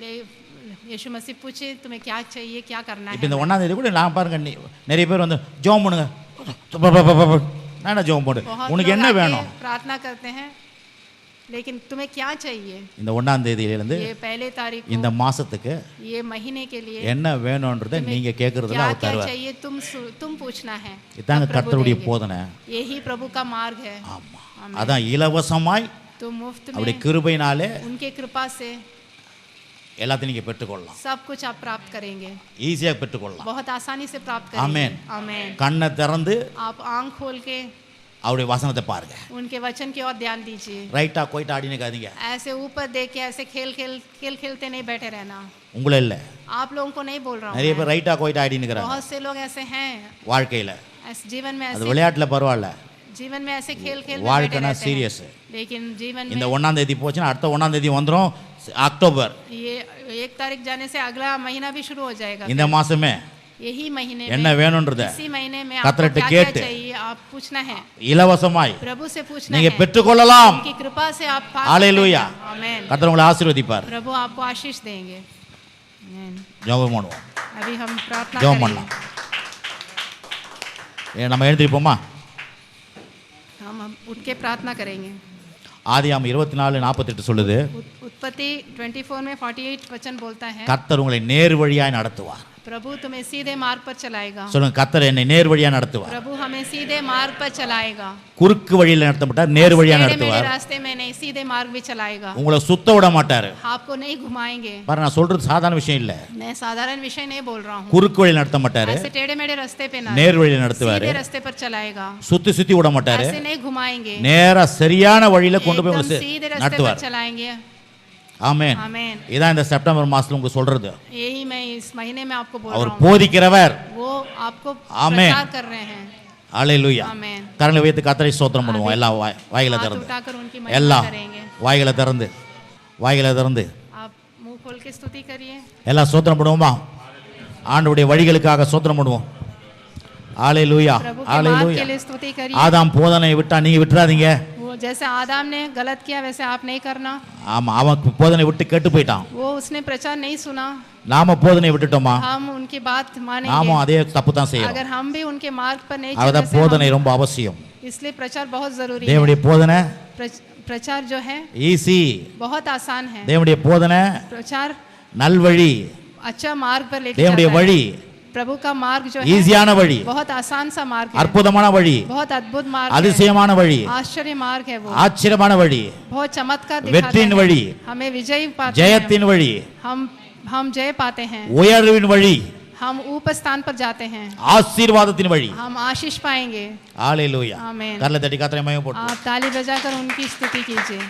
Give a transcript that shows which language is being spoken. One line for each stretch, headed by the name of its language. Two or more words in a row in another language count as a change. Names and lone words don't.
Hindi: यीशु मसीह पूछे तुम्हें क्या चाहिए, क्या करना
Tamil: இப்போ
Hindi: है।
Tamil: இந்த 1ஆம் தேதி கூட நான் பாருங்க நிறைய பேர் வந்து ஜெபம் பண்ணுங்க, நான் என்ன ஜெபம் பண்ணு,
Hindi: बहुत
Tamil: உனக்கு
Hindi: लोग
Tamil: என்ன
Hindi: आके
Tamil: வேணும்?
Hindi: प्रार्थना करते हैं, लेकिन तुम्हें क्या चाहिए?
Tamil: இந்த 1ஆம் தேதியிலிருந்து
Hindi: ये पहले तारीख
Tamil: இந்த
Hindi: को,
Tamil: மாசத்துக்கு
Hindi: ये महीने के लिए
Tamil: என்ன வேணும்ன்றதை நீங்க கேட்கறதுல
Hindi: क्या
Tamil: அவர்
Hindi: क्या
Tamil: தருவார்.
Hindi: चाहिए तुम पूछना है।
Tamil: இதாங்க
Hindi: तब प्रभु
Tamil: கர்த்தருடைய
Hindi: देंगे।
Tamil: போதனை.
Hindi: यही प्रभु का मार्ग है।
Tamil: ஆமா, அதான் இலவசமாய்
Hindi: तो मुफ्त
Tamil: அவருடைய
Hindi: में
Tamil: கிருபையினாலே
Hindi: उनके कृपा से
Tamil: எல்லாத்தையும் நீங்க பெற்றுக்கொள்ளலாம்.
Hindi: सब कुछ आप प्राप्त करेंगे,
Tamil: ஈஸியாக பெற்றுக்கொள்ளலாம்.
Hindi: बहुत आसानी से प्राप्त आमेन। करेंगे। आमेन।
Tamil: கண்ணை திறந்து
Hindi: आप आंख खोल के
Tamil: அவருடைய வசனத்தை பாருங்க.
Hindi: उनके वचन की ओर ध्यान दीजिए।
Tamil: ரைட்டா கோயிட்டா ஆடினு காதீங்க.
Hindi: ऐसे ऊपर देख के ऐसे खेलते नहीं बैठे रहना।
Tamil: உங்களை இல்ல,
Hindi: आप लोगों को नहीं बोल रहा
Tamil: நிறைய
Hindi: हूँ,
Tamil: பேர் ரைட்டா கோயிட்டா ஆடினுக்கிறாங்க
Hindi: बहुत से लोग ऐसे हैं
Tamil: வாழ்க்கையில.
Hindi: ऐसे जीवन में,
Tamil: அது
Hindi: ऐसे
Tamil: விளையாட்டுல பரவாயில்ல,
Hindi: जीवन में ऐसे खेल में बैठे
Tamil: வாழ்க்கைனா
Hindi: रहते हैं।
Tamil: சீரியஸ்.
Hindi: लेकिन जीवन
Tamil: இந்த
Hindi: में
Tamil: 1ஆம் தேதி போச்சுன்னா அடுத்த 1ஆம் தேதி வந்துரும் அக்டோபர்.
Hindi: ये 1 तारीख जाने से अगला महीना भी शुरू हो जाएगा।
Tamil: இந்த மாசமே
Hindi: यही महीने
Tamil: என்ன
Hindi: में,
Tamil: வேணும்ன்றத
Hindi: इसी महीने में
Tamil: கர்த்தர்ட்ட
Hindi: आपको क्या क्या
Tamil: கேட்டு
Hindi: चाहिए आप पूछना है,
Tamil: இலவசமாய்
Hindi: प्रभु से पूछना
Tamil: நீங்க
Hindi: है।
Tamil: பெற்றுக்கொள்ளலாம்.
Hindi: उनकी कृपा से आप पा
Tamil: ஹalleluya.
Hindi: सकते हैं। आमेन।
Tamil: கர்த்தர் உங்களை ஆசீர்வதிப்பார்.
Hindi: प्रभु आपको आशीष देंगे। आमेन।
Tamil: ஜெபம் பண்ணுவோம்,
Hindi: अभी हम प्रार्थना
Tamil: ஜெபம்
Hindi: करेंगे।
Tamil: பண்ணலாம். நம்ம எழுந்திருப்போமா?
Hindi: हम उठ के प्रार्थना करेंगे।
Tamil: ஆதியாகமம் 24:48 சொல்லுது,
Hindi: उत्पत्ति 24 में 48 वचन बोलता है,
Tamil: கர்த்தர் உங்களை நேர் வழியாய் நடத்துவார்.
Hindi: प्रभु तुम्हें सीधे मार्ग पर चलाएगा।
Tamil: சொல்லுங்க, கர்த்தர் என்னை நேர் வழியா நடத்துவார்.
Hindi: प्रभु हमें सीधे मार्ग पर चलाएगा।
Tamil: குறுக்கு வழியில நடத்த மாட்டார், நேர் வழியா
Hindi: मेरे
Tamil: நடத்துவார்.
Hindi: रास्ते में नहीं, सीधे मार्ग भी चलाएगा।
Tamil: உங்களை சுத்த விட மாட்டாரு.
Hindi: आपको नहीं घुमाएंगे।
Tamil: பாரு, நான் சொல்றது சாதாரண விஷயம் இல்ல.
Hindi: मैं साधारण विषय नहीं बोल रहा हूँ।
Tamil: குறுக்கு வழியில நடத்த மாட்டாரு,
Hindi: ऐसे टेढ़े मेढ़े रास्ते पे ना,
Tamil: நேர் வழியில நடத்துவாரு.
Hindi: सीधे रास्ते पर चलाएगा।
Tamil: சுத்தி சுத்தி விட மாட்டாரு,
Hindi: ऐसे नहीं घुमाएंगे,
Tamil: நேரா சரியான வழியில கொண்டு போய்
Hindi: एकदम
Tamil: உங்களை
Hindi: सीधे रास्ते पर
Tamil: நடத்துவார்.
Hindi: चलाएंगे।
Tamil: ஆமென்.
Hindi: आमेन।
Tamil: இதான் இந்த செப்டம்பர் மாசத்துல உங்களுக்கு சொல்றது.
Hindi: यही मैं इस महीने में आपको बोल
Tamil: அவர்
Hindi: रहा हूँ।
Tamil: போதிக்கிறவர்.
Hindi: वो आपको आमेन। प्रचार कर रहे हैं।
Tamil: ஹalleluya.
Hindi: आमेन।
Tamil: கரங்களை வைத்து கர்த்தரை ஸ்தோத்திரம் பண்ணுவோம். எல்லாம் வாய்களை
Hindi: हाथ
Tamil: திறந்து,
Hindi: उठाकर उनकी महिमा
Tamil: எல்லாம்
Hindi: करेंगे।
Tamil: வாய்களை திறந்து, வாய்களை திறந்து
Hindi: आप मुंह खोल के स्तुति करिए।
Tamil: எல்லாம் ஸ்தோத்திரம் பண்ணுவோமா? ஆண்டவருடைய வழிகளுக்காக ஸ்தோத்திரம் பண்ணுவோம். ஹalleluya.
Hindi: प्रभु के मार्ग
Tamil: ஹalleluya.
Hindi: के लिए स्तुति करिए।
Tamil: ஆதாம் போதனை விட்டா நீங்க விட்டுறாதீங்க.
Hindi: वो जैसे आदम ने गलत किया वैसे आप नहीं करना।
Tamil: ஆமா, அவன் போதனை விட்டு கெட்டு போயிட்டான்.
Hindi: वो उसने प्रचार नहीं सुना,
Tamil: நாம போதனை விட்டுட்டோமா?
Hindi: हम उनकी बात मानेंगे।
Tamil: நாமும் அதே தப்பு தான் செய்யறோம்.
Hindi: अगर हम भी उनके मार्ग पर नहीं
Tamil: அத
Hindi: चले,
Tamil: போதனை ரொம்ப அவசியம்.
Hindi: इसलिए प्रचार बहुत जरूरी है।
Tamil: தேவனுடைய போதனை
Hindi: प्रचार जो है
Tamil: ஈஸி.
Hindi: बहुत आसान है।
Tamil: தேவனுடைய போதனை
Hindi: प्रचार
Tamil: நல்வழி.
Hindi: अच्छा मार्ग पर लेके
Tamil: தேவனுடைய
Hindi: जाता है।
Tamil: வழி
Hindi: प्रभु का मार्ग जो है
Tamil: ஈஸியான வழி,
Hindi: बहुत आसान सा मार्ग है,
Tamil: அற்புதமான வழி,
Hindi: बहुत अद्भुत मार्ग है,
Tamil: அதிசயமான வழி,
Hindi: आश्चर्य मार्ग है, वो
Tamil: ஆச்சரியமான வழி,
Hindi: बहुत चमत्कार दिखाता
Tamil: வெற்றியின்
Hindi: है,
Tamil: வழி,
Hindi: हमें विजय पाते हैं,
Tamil: ஜெயத்தின் வழி,
Hindi: हम जय पाते हैं,
Tamil: உயர்வின் வழி,
Hindi: हम ऊपर स्थान पर जाते हैं,
Tamil: ஆசீர்வாதத்தின் வழி.
Hindi: हम आशीष पाएंगे.
Tamil: ஹalleluya.
Hindi: आमीन.
Tamil: கரலை தட்டி கர்த்தரை மகிமைப்படுத்து.
Hindi: आप ताली बजाकर उनकी स्तुति कीजिए.